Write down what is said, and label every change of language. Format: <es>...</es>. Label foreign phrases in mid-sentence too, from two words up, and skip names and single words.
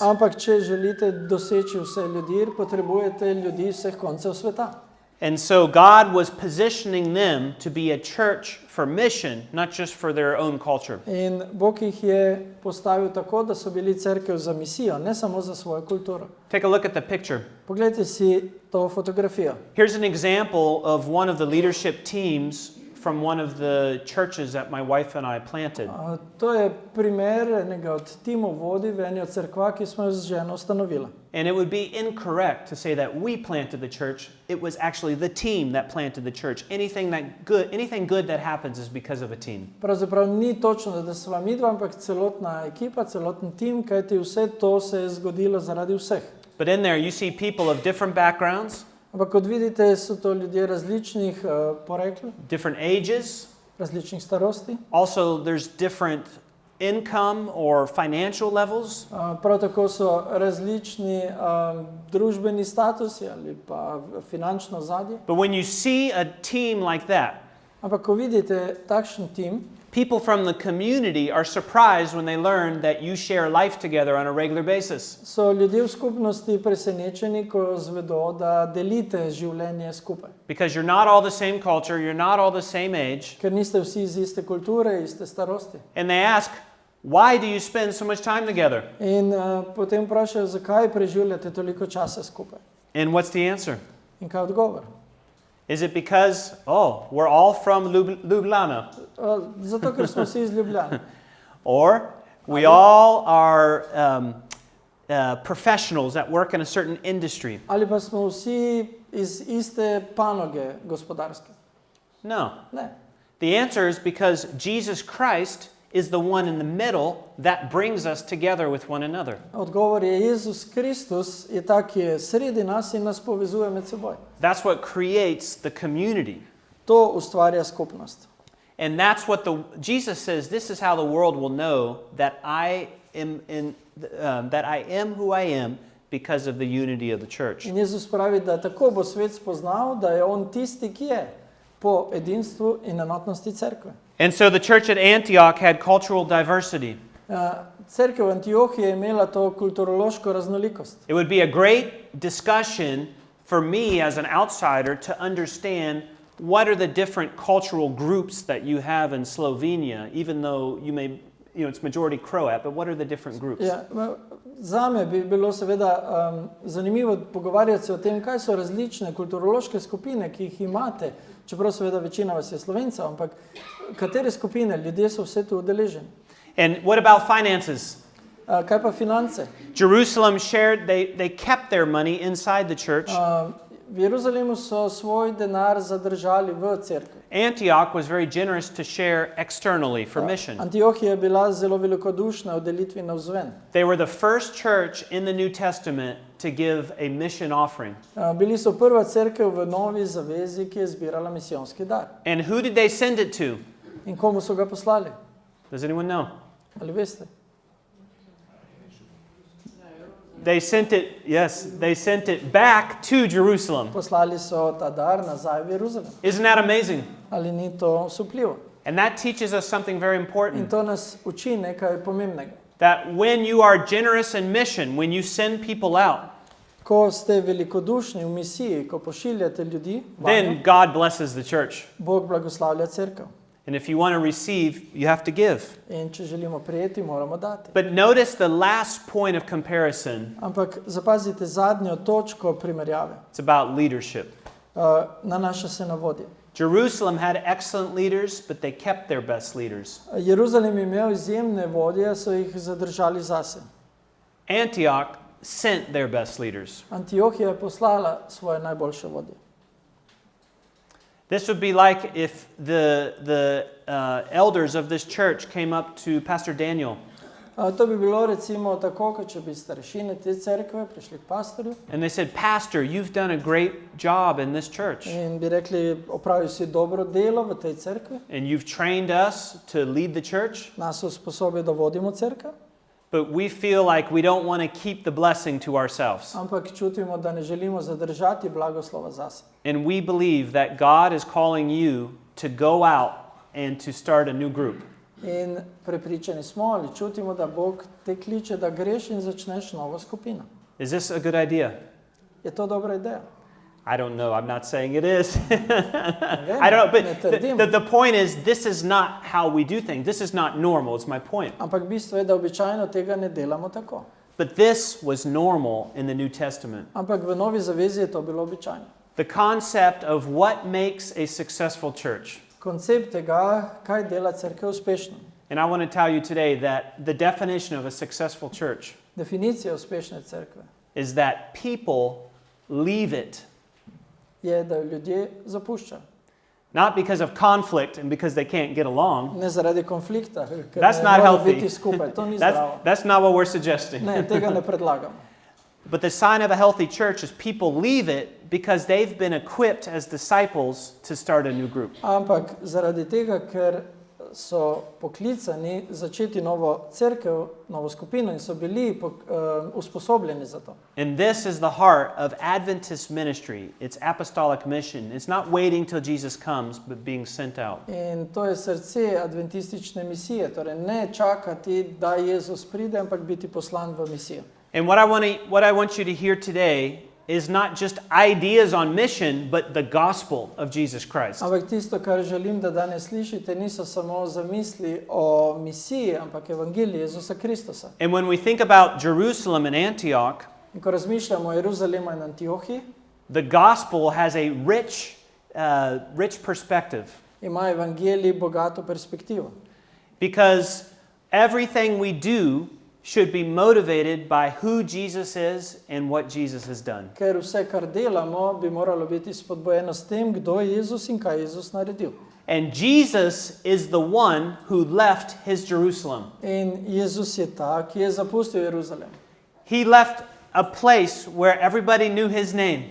<sl>Ampak če želite doseči vse ljudi, potrebujete ljudi vseh koncev sveta.</sl> <en>And so God was positioning them to be a church for mission, not just for their own culture.</en> <sl>In Bog jih je postavil tako, da so bili cerkev za misijo, ne samo za svojo kulturo.</sl> <en>Take a look at the picture.</en> <sl>Poglejte si to fotografijo.</sl> <en>Here's an example of one of the leadership teams from one of the churches that my wife and I planted.</en> <sl>To je primer enega od timov vodij v eni od cerkva, ki smo jo z ženo ustanovila.</sl> <en>And it would be incorrect to say that we planted the church. It was actually the team that planted the church. Anything good that happens is because of a team.</en> <sl>Pravzaprav ni točno, da sva midva, ampak celotna ekipa, celoten tim, kajti vse to se je zgodilo zaradi vseh.</sl> <en>But in there you see people of different backgrounds,</en> <sl>Ampak kot vidite, so to ljudje različnih porekel,</sl> <en>different ages.</en> <sl>različnih starosti.</sl> <en>Also, there's different income or financial levels.</en> <sl>Prav tako so različni družbeni statusi ali pa finančno ozadje.</sl> <en>But when you see a team like that,</en> <sl>Ampak ko vidite takšen tim,</sl> <en>People from the community are surprised when they learn that you share life together on a regular basis.</en> <sl>So ljudje v skupnosti presenečeni, ko zvedo, da delite življenje skupaj.</sl> <en>Because you're not all the same culture, you're not all the same age.</en> <sl>Ker niste vsi iz iste kulture, iste starosti.</sl> <en>And they ask, why do you spend so much time together?</en> <sl>In potem vprašajo, zakaj preživljate toliko časa skupaj.</sl> <en>And what's the answer?</en> <sl>In kaj odgovor?</sl> <en>Is it because, oh, we're all from Ljubljana?</en> <sl>Zato, ker smo vsi iz Ljubljane.</sl> <en>Or we all are professionals that work in a certain industry?</en> <sl>Ali pa smo vsi iz iste panoge gospodarske?</sl> <en>No.</en> <sl>Ne.</sl> <en>The answer is because Jesus Christ is the one in the middle that brings us together with one another.</en> <sl>Odgovor je Jezus Kristus, je ta, ki je sredi nas in nas povezuje med seboj.</sl> <en>That's what creates the community.</en> <sl>To ustvarja skupnost.</sl> <en>And that's what Jesus says, this is how the world will know that I am who I am because of the unity of the church.</en> <sl>In Jezus pravi, da tako bo svet spoznal, da je on tisti, ki je po edinstvu in enotnosti cerkve.</sl> <en>And so the church at Antioch had cultural diversity.</en> <sl>Cerkev v Antiohiji je imela to kulturološko raznolikost.</sl> <en>It would be a great discussion for me as an outsider to understand what are the different cultural groups that you have in Slovenia, even though it's majority Croat, but what are the different groups?</en> <sl>Ja, zame bi bilo seveda zanimivo pogovarjati se o tem, kaj so različne kulturološke skupine, ki jih imate, čeprav seveda večina vas je Slovencev, ampak katere skupine, ljudje so vse tu udeleženi.</sl> <en>And what about finances?</en> <sl>Kaj pa finance?</sl> <en>Jerusalem shared, they kept their money inside the church.</en> <sl>V Jeruzalemu so svoj denar zadržali v cerkvi.</sl> <en>Antioch was very generous to share externally for mission.</en> <sl>Antiohija je bila zelo velikodušna v delitvi navzven.</sl> <en>They were the first church in the New Testament to give a mission offering.</en> <sl>Bili so prva cerkev v Novi zavezi, ki je zbirala misijonski dar.</sl> <en>And who did they send it to?</en> <sl>In komu so ga poslali?</sl> <en>Does anyone know?</en> <sl>Ali veste?</sl> <en>They sent it back to Jerusalem.</en> <sl>Poslali so ta dar nazaj v Jeruzalem.</sl> <en>Isn't that amazing?</en> <sl>Ali ni to osupljivo?</sl> <en>And that teaches us something very</en> <sl>In</sl> <en>important.</en> <sl>to nas uči nekaj pomembnega.</sl> <en>That when you are generous in mission, when you send people out,</en> <sl>Ko ste velikodušni v misiji, ko pošiljate ljudi,</sl> <en>then God blesses the church.</en> <sl>Bog blagoslavlja cerkev.</sl> <en>And if you want to receive, you have to give.</en> <sl>In če želimo prijeti, moramo dati.</sl> <en>But notice the last point of comparison.</en> <sl>Ampak zapazite zadnjo točko primerjave.</sl> <en>It's about leadership.</en> <sl>Nanaša se na vodje.</sl> <en>Jerusalem had excellent leaders, but they kept their best leaders.</en> <sl>Jeruzalem je imel izjemne vodje, so jih zadržali zase.</sl> <en>Antioch sent their best leaders.</en> <sl>Antiohija je poslala svoje najboljše vodje.</sl> <en>This would be like if the elders of this church came up to Pastor Daniel.</en> <sl>To bi bilo recimo tako, kot če bi starešine te cerkve prišli k pastorju.</sl> <en>And they said, Pastor, you've done a great job in this church.</en> <sl>In bi rekli, opravil si dobro delo v tej cerkvi.</sl> <en>And you've trained us to lead the church.</en> <sl>Nas usposobijo, da vodimo cerkev.</sl> <en>But we feel like we don't want to keep the blessing to ourselves.</en> <sl>Ampak čutimo, da ne želimo zadržati blagoslova zase.</sl> <en>And we believe that God is calling you to go out and to start a new group.</en> <sl>In prepričani smo ali čutimo, da Bog te kliče, da greš in začneš novo skupino.</sl> <en>Is this a good idea?</en> <sl>Je to dobra ideja?</sl> <en>I don't know. I'm not saying it is. I don't know. But the point is, this is not how we do things. This is not normal. It's my point.</en> <sl>Ampak bistvo je, da običajno tega ne delamo tako.</sl> <en>But this was normal in the New Testament.</en> <sl>Ampak v Novi zavezi je to bilo običajno.</sl> <en>The concept of what makes a successful church.</en> <sl>Koncept tega, kaj dela cerkev uspešno.</sl> <en>And I want to tell you today that the definition of a successful church</en> <sl>Definicija uspešne cerkve</sl> <en>is that people leave it.</en> <sl>Je, da ljudje zapuščajo.</sl> <en>Not because of conflict and because they can't get along.</en> <sl>Ne zaradi konflikta, ker</sl> <en>That's</en> <sl>ne</sl> <en>not</en> <sl>morajo</sl> <en>healthy.</en> <sl>biti skupaj. To ni zdravo.</sl> <en>That's not what we're suggesting.</en> <sl>Ne, tega ne predlagamo.</sl> <en>But the sign of a healthy church is people leave it because they've been equipped as disciples to start a new group.</en> <sl>Ampak zaradi tega, ker so poklicani začeti novo cerkev, novo skupino in so bili usposobljeni za to.</sl> <en>And this is the heart of Adventist ministry. It's apostolic mission. It's not waiting till Jesus comes, but being sent out.</en> <sl>In to je srce adventistične misije, torej ne čakati, da Jezus pride, ampak biti poslan v misijo.</sl> <en>And what I want you to hear today is not just ideas on mission, but the gospel of Jesus Christ.</en> <sl>Ampak tisto, kar želim, da danes slišite, niso samo zamisli o misiji, ampak evangeliji Jezusa Kristusa.</sl> <en>And when we think about Jerusalem and Antioch,</en> <sl>In ko razmišljamo o Jeruzalemu in Antiohiji,</sl> <en>the gospel has a rich perspective.</en> <sl>ima evangelij bogato perspektivo.</sl> <en>Because everything we do should be motivated by who Jesus is and what Jesus has done.</en> <sl>Ker vse, kar delamo, bi moralo biti spodbojeno s tem, kdo je Jezus in kaj je Jezus naredil.</sl> <en>And Jesus is the one who left his Jerusalem.</en> <sl>In Jezus je ta, ki je zapustil Jeruzalem.</sl> <en>He left a place where everybody knew his name.</en>